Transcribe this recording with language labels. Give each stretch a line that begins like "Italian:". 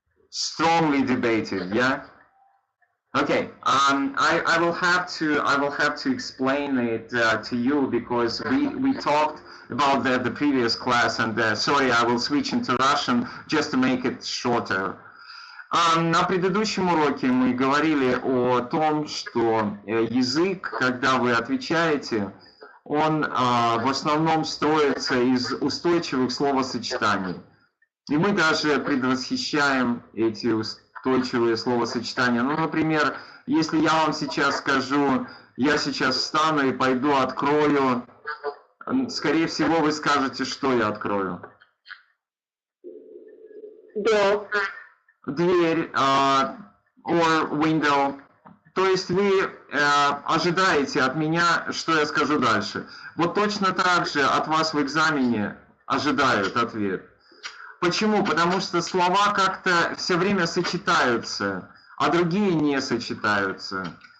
English: Strongly debated, yeah? Okay, I will have to explain it to you, because we talked about the previous class, and sorry, I will switch into Russian just to make it shorter.
Russian: На предыдущем уроке мы говорили о том, что язык, когда вы отвечаете, он в основном строится из устойчивых словосочетаний. И мы даже предвосхищаем эти устойчивые словосочетания. Ну, например, если я вам сейчас скажу, я сейчас встану и пойду открою, скорее всего, вы скажете, что я открою.
English: Дверь, or window.
Russian: То есть вы ожидаете от меня, что я скажу дальше. Вот точно так же от вас в экзамене ожидают ответ. Почему? Потому что слова как-то все время сочетаются, а другие не сочетаются.